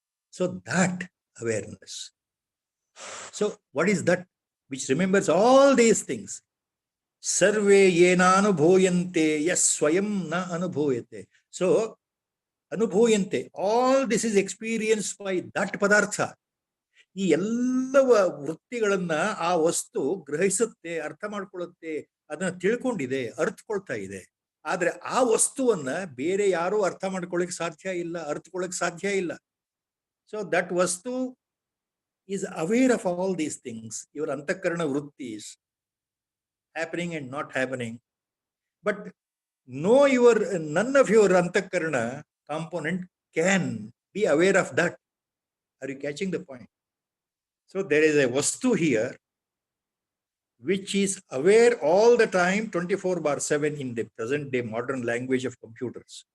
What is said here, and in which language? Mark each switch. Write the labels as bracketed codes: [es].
[en] So that awareness. So what is that which remembers all these things? [sa] Sarve yena anubhoyante yas swayam na anubhoyate. [en] So anubhoyante, all this is experienced by that padartha. [kn] ಈ ಎಲ್ಲವ ವೃತ್ತಿಗಳನ್ನ ಆ ವಸ್ತು ಗ್ರಹಿಸುತ್ತೆ, ಅರ್ಥ ಮಾಡ್ಕೊಳ್ಳುತ್ತೆ, ಅದನ್ನ ತಿಳ್ಕೊಂಡಿದೆ, ಅರ್ಥಕೊಳ್ತಾ ಇದೆ. ಆದ್ರೆ ಆ ವಸ್ತುವನ್ನ ಬೇರೆ ಯಾರು ಅರ್ಥ ಮಾಡ್ಕೊಳ್ಳಿಕ್ ಸಾಧ್ಯ ಇಲ್ಲ, ಅರ್ಥಕೊಳ್ಳಿಕ್ ಸಾಧ್ಯ ಇಲ್ಲ. [en] So that vastu is aware of all these things, ಇವರ ಅಂತಃಕರಣ ವೃತ್ತೀಸ್ happening and not happening. But none of your antakarana component can be aware of that. Are you catching the point? So there is a vastu here which is aware all the time 24/7 in the present day modern language of computers.